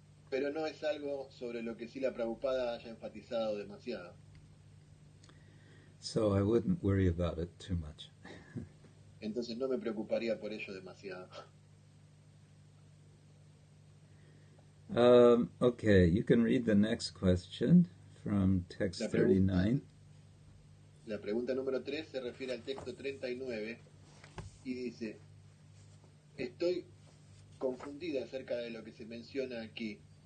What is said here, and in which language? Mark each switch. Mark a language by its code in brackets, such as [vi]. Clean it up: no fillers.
[es] Pero no es algo sobre lo que Srila Prabhupada haya enfatizado demasiado. [en] So I wouldn't worry about it too much. [es] Entonces no me preocuparía por ello demasiado. [en] Okay, you can read the next question from text 39. [es] La pregunta número 3 se refiere al texto 39 y dice: estoy confundida acerca de lo que se menciona aquí.